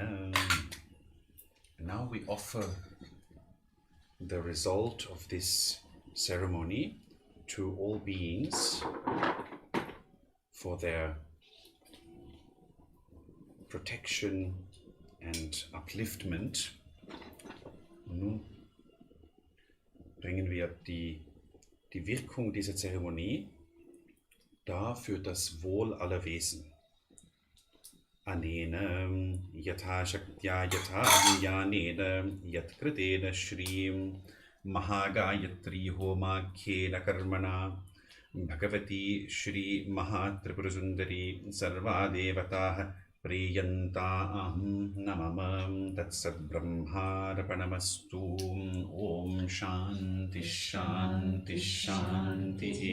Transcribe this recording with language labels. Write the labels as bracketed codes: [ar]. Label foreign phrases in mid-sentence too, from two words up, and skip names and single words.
[en] Now we offer the result of this ceremony to all beings for their protection and upliftment. [de] Nun bringen wir die Wirkung dieser Zeremonie dar für das Wohl aller Wesen. [sa] Anena yatha shaktya yatha jnanena yatkritena shrim Mahagayatri homakhena karmana Bhagavati Shri Mahatripurasundari Sarva Devataha Priyantaam Namamam Tatsat Brahmarapanastu Om Shanti Shanti Shanti